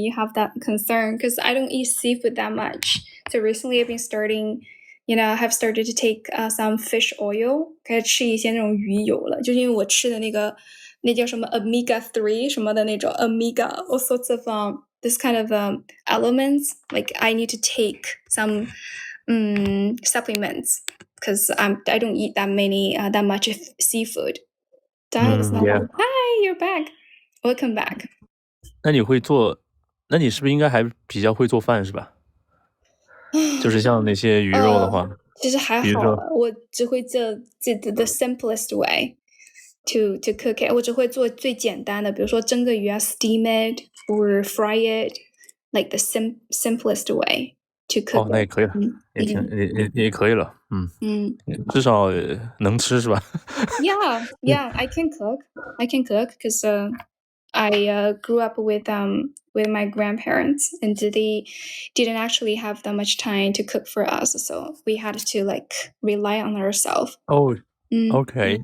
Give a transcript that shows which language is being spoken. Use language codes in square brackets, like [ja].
[en] You have that concern because I don't eat seafood that much. So recently I've been starting, have started to take some fish oil. [zh] 开始吃一些那种鱼油了，就是因为我吃的那叫什么 omega-3 什么的那种 [en] omega, all sorts of this kind of elements. Like I need to take some supplements because I don't eat that much seafood. Yeah. Hi, you're back. Welcome back. [zh] 那你是不是应该还比较会做饭是吧？就是像那些鱼肉的话，其实还好，我只会做 [en] the simplest way to cook it. [zh] 我只会做最简单的，比如说蒸个鱼啊 ， [en] steam it or fry it, like the simplest way to cook. [zh] 那也可以了，也可以了，至少能吃是吧 [en] ？Yeah, I can cook because I grew up with my grandparents and they didn't actually have that much time to cook for us, so we had to like rely on ourselves. Oh, okay.